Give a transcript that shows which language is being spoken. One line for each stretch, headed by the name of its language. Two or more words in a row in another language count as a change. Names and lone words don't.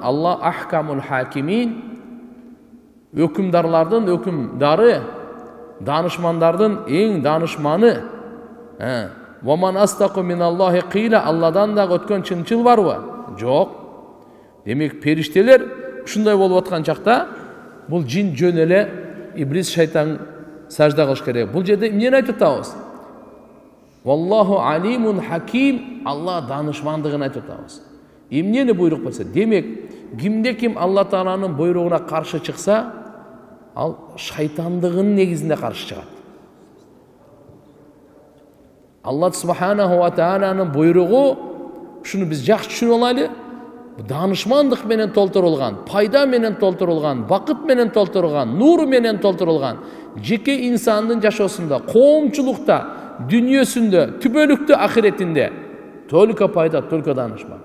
Arabic: الله أحكم الحاكمين,
Kyrgyz: өкүмдарлардын өкүмдары, данышмандардын эң данышманы.
Arabic: ومن أصدق من الله قيلا,
Kyrgyz: Алладан да өткөн чынчыл барбы? Жок. Демек периштелер ушундай болуп аткан чакта бул жин жөн эле иблис, шайтан сажда кылыш керек. Бул жерде эмнени айтып атабыз?
Arabic: والله عليم حكيم,
Kyrgyz: Алла данышмандыгын айтып атабыз. Эмнени буйрук болсо, демек кимде ким Алла Тааланын буйругуна каршы чыкса, ал шайтандыгынын негизинде каршы чыгат. Алла
Arabic: سبحانه و
Kyrgyz: тааланын буйругу, шуну биз жакшы түшүнүп алайлы, данышмандык менен толтурулган, пайда менен толтурулган, бакыт менен толтурулган, нур менен толтурулган, жеке инсандын жашоосунда, коомчулукта, дүнүйөсүндө, түбөлүктө, ахиретинде только пайда, только данышман.